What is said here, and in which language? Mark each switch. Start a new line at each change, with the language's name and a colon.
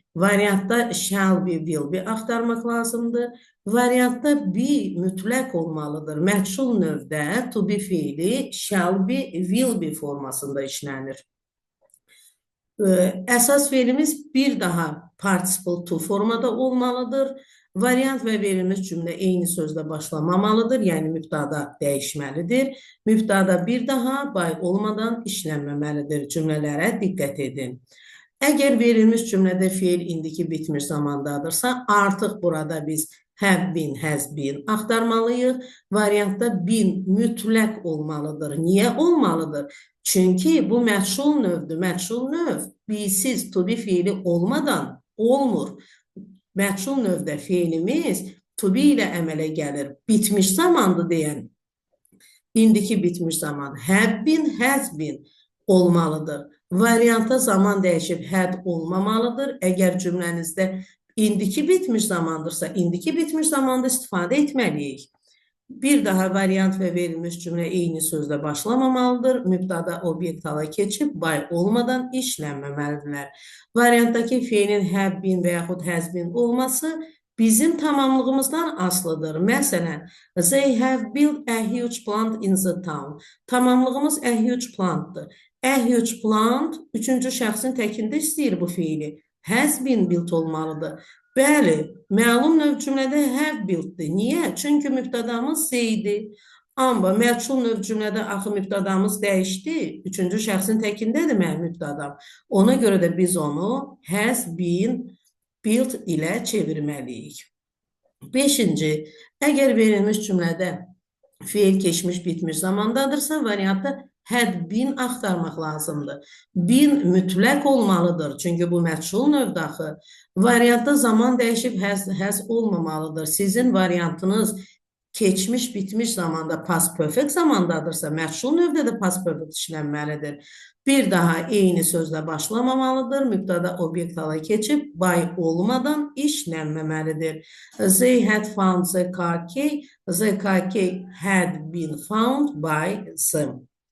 Azerbaijani: Variantda shall be, will be axtarmaq lazımdır. Variantda be mütləq olmalıdır. Məchul növdə to be feili shall be, will be formasında işlənir. Əsas feilimiz bir daha participle to formada olmalıdır. Variant və verilmiş cümlə eyni sözlə başlamamalıdır, yəni mübtəda dəyişməlidir. Mübtəda bir daha by olmadan işlənməməlidir. Cümlələrə diqqət edin. Əgər verilmiş cümlədə feil indiki bitmiş zamandadırsa, artıq burada biz have been, has been axtarmalıyıq. Variantda been mütləq olmalıdır. Niyə olmalıdır? Çünki bu məchul növdür. Məchul növ be-siz to be feili olmadan olmur. Məchul növdə feilimiz to be ilə əmələ gəlir. Bitmiş zamandır deyən, indiki bitmiş zaman have been, has been olmalıdır. Varianta zaman dəyişib had olmamalıdır. Əgər cümlənizdə indiki bitmiş zamandırsa, indiki bitmiş zamanda istifadə etməliyik. Bir daha variant və verilmiş cümlə eyni sözlə başlamamalıdır. Mübtəda obyekt hala keçib, by olmadan işlənməməlidirlər. Variantdakı feilin have been və yaxud has been olması bizim tamamlığımızdan asılıdır. Məsələn,
English: they have built a huge plant in the town.
Azerbaijani: Tamamlığımız a huge plantdır. A huge plant üçüncü şəxsin təkində istəyir bu feili. Has been built olmalıdır. Bəli, məlum növ cümlədə have built-dir. Niyə? Çünki mübtədamız Z-idi. Amma məchul növ cümlədə axı mübtədamız dəyişdi. Üçüncü şəxsin təkindədir mənim mübtədam. Ona görə də biz onu has been built ilə çevirməliyik. 5-ci, əgər verilmiş cümlədə feil keçmiş bitmiş zamandadırsa, variantda had been axtarmaq lazımdır. Been mütləq olmalıdır. Çünki bu məchul növdə axı. Variantda zaman dəyişib has olmamalıdır. Sizin variantınız keçmiş, bitmiş zamanda past perfect zamandadırsa, məchul növdə də past perfect işlənməlidir. Bir daha eyni sözlə başlamamalıdır. Mübtəda obyekt hala keçib, by olmadan işlənməməlidir.
English: They had found the car key. The car key had been found by them.